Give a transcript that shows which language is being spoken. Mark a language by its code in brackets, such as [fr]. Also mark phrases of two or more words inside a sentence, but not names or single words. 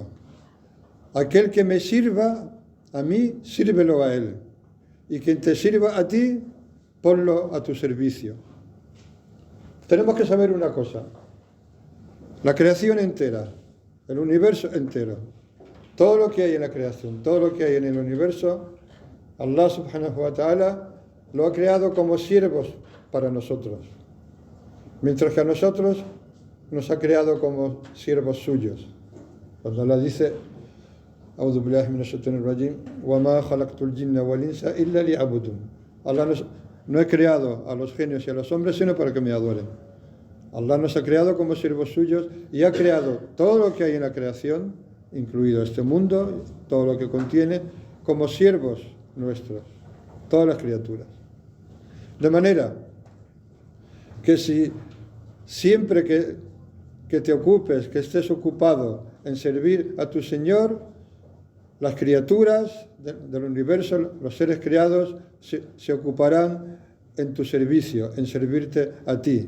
[es] Aquel que me sirva a mí, sírvelo a él. Y quien te sirva a ti, ponlo a tu servicio. Tenemos que saber una cosa. La creación entera, el universo entero, todo lo que hay en la creación, todo lo que hay en el universo, [ar] الله سبحانه وتعالى [es] lo ha creado como siervos para nosotros. Mientras que a nosotros nos ha creado como siervos suyos. Cuando Allah dice, [ar] أعوذ بالله من الشيطان الرجيم, وما خلقت الجن والإنس إلا ليعبدون. [es] Allah no he creado a los genios y a los hombres sino para que me adoren. Allah nos ha creado como siervos suyos y ha creado todo lo que hay en la creación, incluido este mundo, todo lo que contiene, como siervos nuestros, todas las criaturas. De manera que si siempre que te ocupes, que estés ocupado en servir a tu Señor, las criaturas del universo, los seres creados, se ocuparán en tu servicio, en servirte a ti.